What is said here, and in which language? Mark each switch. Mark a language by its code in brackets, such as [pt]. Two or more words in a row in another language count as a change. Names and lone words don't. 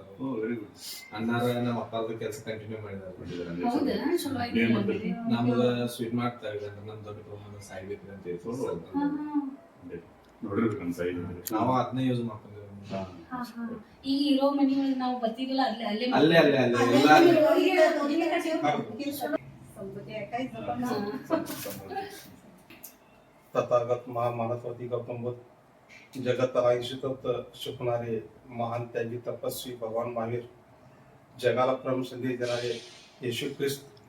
[kn] ಅಣ್ಣಾರ ನಮ್ಮ ಅಪ್ಪದ ಕೆಲಸ ಕಂಟಿನ್ಯೂ ಮಾಡಿದಾರೆ. ಹೌದಾ? ಚಲೋ ಆಯ್ತು. ನಮ್ಗ ಸ್ವೀಟ್ ಮಾಡ್ತಾ ಇದ್ದಾರೆ, ನಮ್ ದೊಡ್ಡ ಪ್ರಮಾಣ ಸಾಯ್ಬೇಕು ಅಂತ ಹೇಳಿ ನೋಡಿರ್ಬೇಕು ಅನ್ಸ. ನಾವು ಅದನ್ನೇ ಯೂಸ್ ಮಾಡ್ಕೊಂಡಿದ್ದೀವಿ. ಈಗ ಇರೋ ಮನೆಯೊಳಗೆ ನಾವು ಬರ್ತಿದ್ದಿಲ್ಲ, ಅಲ್ಲೇ ಅಲ್ಲೇ ಅಲ್ಲೇ ಅಲ್ಲೇ [mr] तथागत महामानववादी गौतम बुद्ध, जगताला ईश्वरत्व शिकवणारे महान त्यागी तपस्वी भगवान महावीर, जगाला परम संदेश देणारे येशू ख्रिस्त,